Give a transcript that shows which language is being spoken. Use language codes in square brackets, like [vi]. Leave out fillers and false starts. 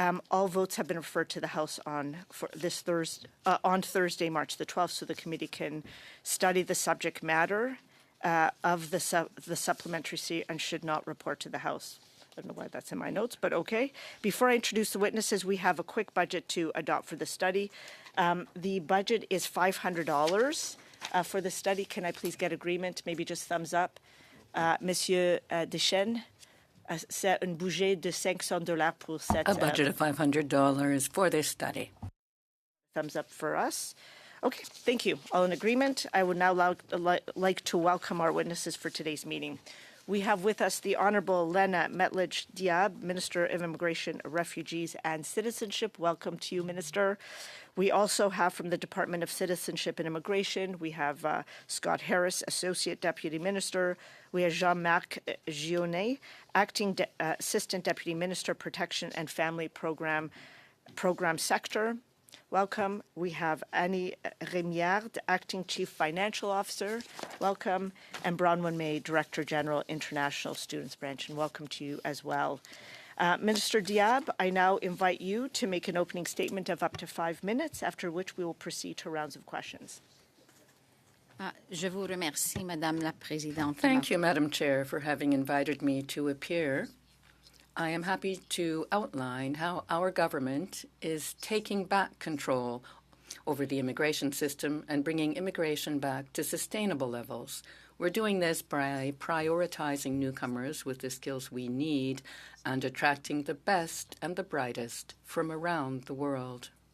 [en] All votes have been referred to the House on Thursday, March the 12th, so the committee can study the subject matter of the Supplementary C and should not report to the House. I don't know why that's in my notes, but okay. Before I introduce the witnesses, we have a quick budget to adopt for the study. The budget is $500 for the study. Can I please get agreement? Maybe just thumbs up. [fr] Monsieur Deschênes, c'est un budget de $500 pour cette... [en] A budget of $500 for this study. Thumbs up for us. Okay, thank you. All in agreement. I would now like to welcome our witnesses for today's meeting. We have with us the Honourable Lena Mettledge-Diab, Minister of Immigration, Refugees and Citizenship. Welcome to you, Minister. We also have from the Department of Citizenship and Immigration, we have Scott Harris, Associate Deputy Minister. We have Jean-Marc Gionnet, Acting Assistant Deputy Minister, Protection and Family Program Sector. Welcome. We have Annie Rémiard, Acting Chief Financial Officer. Welcome. And Bronwyn May, Director General, International Students Branch. And welcome to you as well. Minister Diab, I now invite you to make an opening statement of up to 5 minutes, after which we will proceed to rounds of questions. [fr] Je vous remercie, Madame la Présidente. [en] Thank you, Madam Chair, for having invited me to appear. I am happy to outline how our government is taking back control over the immigration system and bringing immigration back to sustainable levels. We're doing this by prioritizing newcomers with the skills we need and attracting the best and the brightest from around the world.